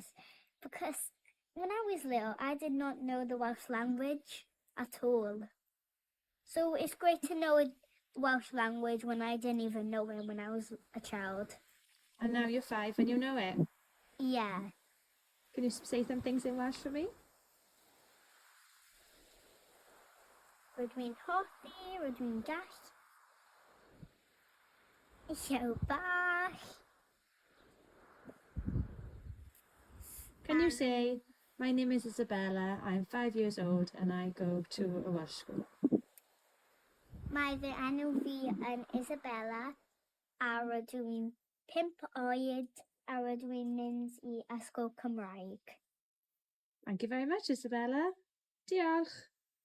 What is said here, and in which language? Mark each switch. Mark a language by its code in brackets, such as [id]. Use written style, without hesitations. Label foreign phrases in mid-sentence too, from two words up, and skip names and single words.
[en] Because when I was little, I did not know the Welsh language at all. So it's great to know the Welsh language when I didn't even know it when I was a child. And now you're 5 and you know it. Yeah. Can you say some things in Welsh for me? [cy] Rydw i'n hoffi, rydw i'n gall. Eisiau bach. [en] Can you say, my name is Isabella, I'm 5 years old and I go to a Welsh school? [cy] Mae fy enw fi yn Isabella a rydw i'n 5 oed a rydw i'n mynd I ysgol Cymraeg. [en] Thank you very much, Isabella. [cy] Diolch.